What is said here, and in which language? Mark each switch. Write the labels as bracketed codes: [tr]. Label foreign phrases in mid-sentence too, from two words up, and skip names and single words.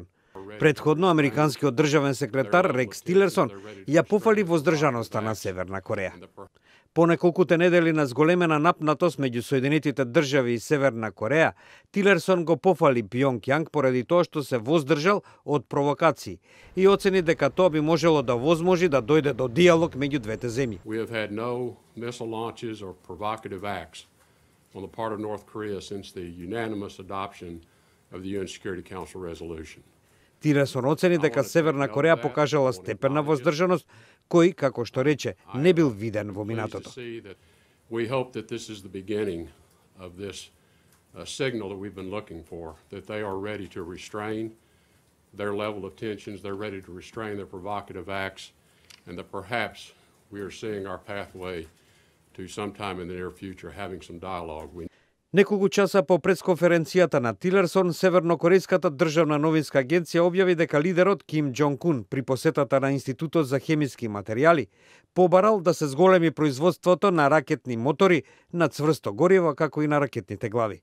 [mk] Предходно, американскиот државен секретар Рекс Тилерсон ја пофали воздржаноста на Северна Кореја. По неколкуте недели на зголемена напнатост меѓу Соединетите држави и Северна Кореја, Тилерсон го пофали Пјонкјанг поради тоа што се воздржал од провокации и оцени дека тоа би можело да возможи да дојде до диалог меѓу двете земји. [en] We have had no missile launches or provocative acts on the part of North Korea since the unanimous adoption of the UN Security Council resolution. [mk] Тилерсон оцени дека Северна Кореја покажала степен на воздржаност кој, како што рече, не бил виден во минатото. [en] We hope that this is the beginning of this signal that we've been looking for, that they are ready to restrain their level of tensions, they're ready to restrain their provocative acts, and that perhaps we are seeing our pathway to sometime in the near future having some dialogue. [mk] Неколку часа по пресконференцијата на Тилерсон, Севернокорејската државна новинска агенција објави дека лидерот Ким Џонг Ун при посетата на Институтот за хемиски материјали побарал да се зголеми производството на ракетни мотори, на цврсто гориво, како и на ракетните глави.